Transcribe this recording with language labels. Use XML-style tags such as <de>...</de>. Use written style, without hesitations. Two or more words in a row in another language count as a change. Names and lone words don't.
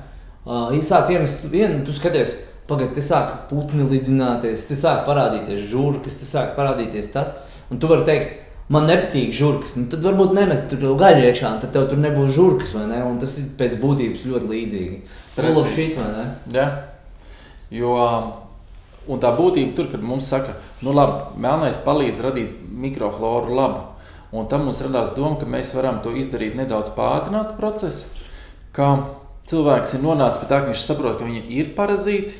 <lv>Sāc iemest vienu, tu skaties, pagad, te sāk putni lidināties, te sāk parādīties žurkas, te sāk parādīties tas, un tu vari teikt, man nepatīk žurkas, nu tad varbūt nemet tur gaļu iekšā, un tad tev tur nebūs žurkas, vai ne? Un tas ir pēc būtības ļoti līdzīgi.</lv> <en>Full of shit,</en> <lv>vai ne? Jā, jo, un tā būtība tur, kad mums saka, nu labi, melnais palīdz radīt mikrofloru labu, un tam mums radās doma, ka mēs varam to izdarīt nedaudz pātrināt procesu, ka cilvēks ir nonācis pie tā, ka viņš saprot, ka viņi ir parazīti.</lv>